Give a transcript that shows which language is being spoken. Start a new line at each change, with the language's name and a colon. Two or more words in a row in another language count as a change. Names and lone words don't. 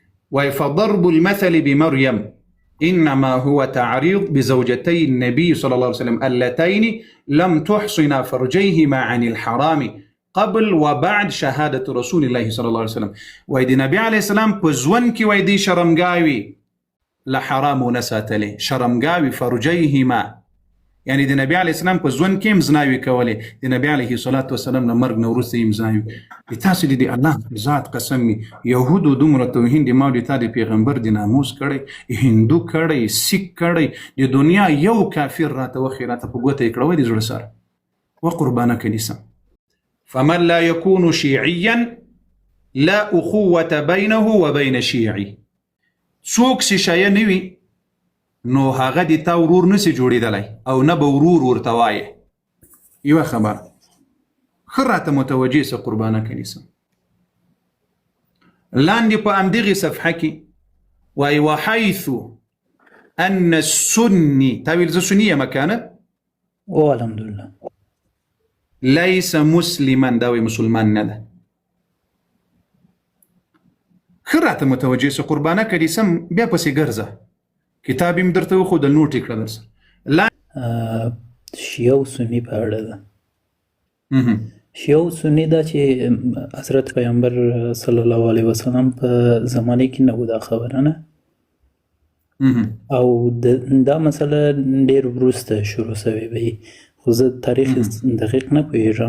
Arabic: وای فضرب المثل بمريم انما هو تعريض بزوجتي النبي صلى الله عليه وسلم اللتين لم تحصنا فرجيهما عن الحرام قبل وبعد شهادة رسول الله صلى الله عليه وسلم.
Pashto: وای د نبی
Arabic: علیه السلام
Pashto: په ژوند کې وای دی شرمګاوي له حرامو نه ساتلې، شرمګاوي فرجیهما، یعنی د نبی
Arabic: علیه السلام
Pashto: په ژوند کې هم زناوي کولې، د نبی
Arabic: علیه الصلاة والسلام
Pashto: نه مرګ نه وروسته هم زناوي. تاسو د الله ذات قسم می یهودو دومره توهین د ما د تا د پیغمبر د ناموس کړی، هندو کړی، سیک کړی، د دنیا یو کافر راته وخی راته په ګوته یې کړوی د زړه سره وقربانه کنیسه.
Arabic: فمن لا يكون شيعيا لا أخوة بينه وبين شيعي.
Pashto: څوک چې شیعه نه وي نو هغه د تا ورور نسي جوړېدلی او نه به ورور ورته وایې. یوه خبره ښه راته متوجه سه قربانه کنیسه. لاندې په همدغې صفحه کې وایي
Arabic: وحیث ان السني،
Pashto: تا ویل زه سني یم کنه؟
Arabic: الحمدلله. ليس مسلما،
Pashto: دا وایي مسلمان نه ده. ښه راته متوجه سه قربانه کنیسه. بیا پسې ګرځه، کتاب یې م درته وښودل، نوټ یې کړه در سره. شیعه او سني په اړه ده. شیعه او سني دا چې حضرت پیغمبر
Arabic: صلی الله علیه وسلم
Pashto: په زمانه کې نه و دا خبره نه، او دا مسله ډېر وروسته شروع سوې وي، خو زه تاریخ دقیق نه پوهېږم.